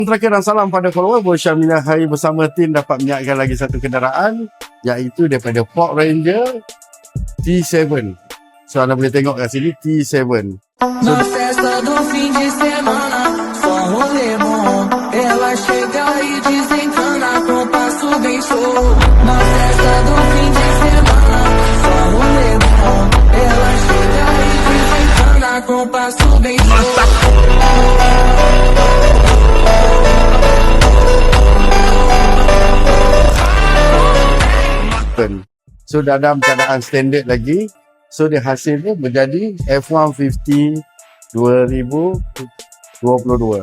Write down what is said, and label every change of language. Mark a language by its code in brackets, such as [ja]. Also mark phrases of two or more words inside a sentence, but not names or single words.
[ms] Terakhir dan salam pada follower, Syamila Hari bersama tim dapat menyiapkan lagi satu kenderaan, iaitu daripada Ford Ranger T7. So anda boleh tengok kat sini T7. So, [pt] Na festa do fim de semana, só rolê bom. Ela chega e desencana com passo bem show. Na festa do fim de semana, só rolê bom. Ela chega e desencana com passo bem show. [ms] So dalam keadaan standard lagi. So dia hasilnya menjadi F150 2022.